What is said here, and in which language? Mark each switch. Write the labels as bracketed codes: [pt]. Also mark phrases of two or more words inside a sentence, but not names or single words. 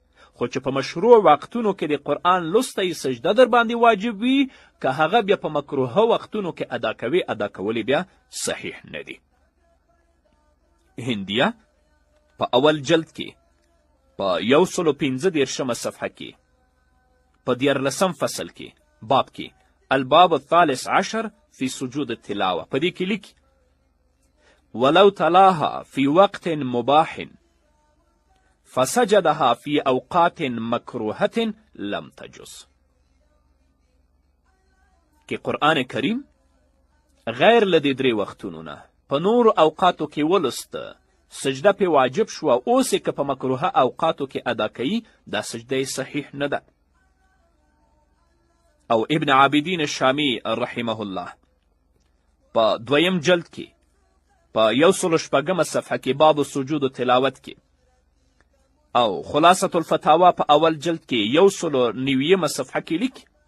[ps] خو چې په مشروع وختونو کې د قرآن لوستی سجده در باندې واجب وي، که هغه بیا په مکروهه وختونو کې ادا کوي، ادا کولی بیا صحیح نه دي. هندیه په اول جلد کې په 115 صفحه کې په 14 فصل کې باب کې [ar] الباب الثالث عشر فی سجود التلاوه [ps] په دې کې لیکي [ar] ولو تلاها فی وقت مباح فسجدها فی اوقات مکروهه لم تجز. [ps] کې قرآن کریم غیر له دې درې وختونو نه په نورو اوقاتو کې ولسته، سجده پې واجب شوه، اوس یې که په مکروهه اوقاتو کې ادا کوي، دا سجده صحیح نه ده. او ابن عابدین شامی رحمه الله په 2 جلد کې په 106 صفحه کې [ar] باب سجود تلاوت [ps] کې، او خلاصة الفتاوا په اول جلد کې 190 صفحه کې لیکي